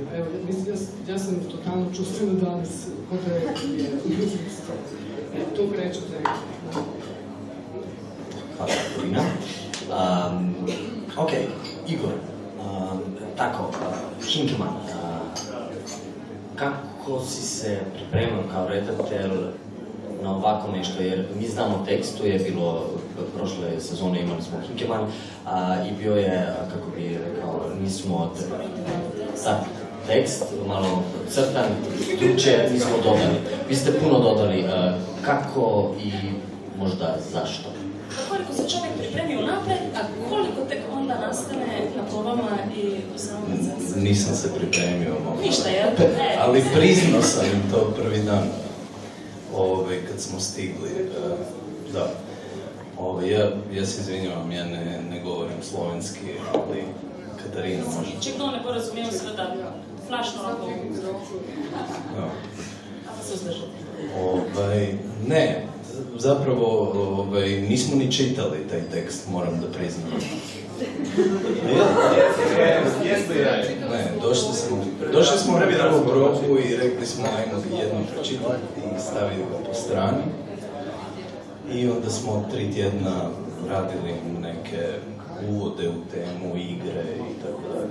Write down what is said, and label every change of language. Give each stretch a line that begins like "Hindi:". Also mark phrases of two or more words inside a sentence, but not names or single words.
Slovenian: Evo, mislim, jaz sem totalno čustveno danes, kot da je to rečem zdaj.
Croatian: Hvala, Korina. Ok, Igor, tako, Hinkelmann, kako si se pripremil kao redatelj na ovako nešto, jer mi znamo tekst, tu je bilo prošle sezone imali smo Hinkelmann i bio je, kako bi rekao, nismo tekst malo crtan, drugčije nismo dodali. Vi ste puno dodali, kako i možda zašto? Koliko se čovjek pripremi unapred, a koliko tek onda nastane na probama i u samom procesu? Nisam se pripremio. Ništa, jel? Ali priznao sam im to prvi dan, kad smo stigli. Da. Ja se izvinjavam, ja ne govorim slovenski, ali Katarina može.
Slovenian: Če kdo ne bo razumel, seveda flašno roko.
Croatian: Kako se uzdržati? Ne, zapravo nismo ni čitali taj tekst, moram da priznam. Ne, došli smo na prvu probu i rekli smo ajmo jedno pročitati i stavili ga po strani. I onda smo 3 tjedna radili neke uvode u temu, igre i tako dalje.